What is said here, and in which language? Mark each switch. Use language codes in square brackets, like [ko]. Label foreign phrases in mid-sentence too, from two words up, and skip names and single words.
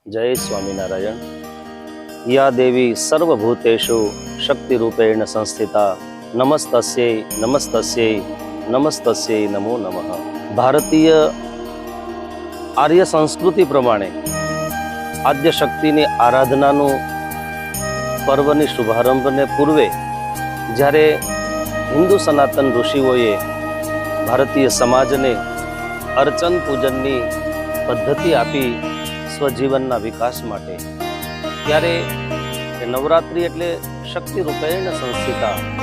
[gu] जय स्वामीनारायण। [sa] या देवी सर्वभूतेषु शक्तिरूपेण संस्थिता नमस्तस्यै नमस्तस्यै नमस्तस्यै नमो नमः। [gu] ભારતીય આર્ય સંસ્કૃતિ પ્રમાણે આદ્ય શક્તિની આરાધનાનું પર્વની શુભારંભને પૂર્વે જ્યારે હિન્દુ સનાતન ઋષિઓએ ભારતીય સમાજને અર્ચન પૂજનની પદ્ધતિ આપી સ્વજીવનના વિકાસ માટે, ત્યારે નવરાત્રિ એટલે [sa] શક્તિ રૂપેણ સંસ્થિતા,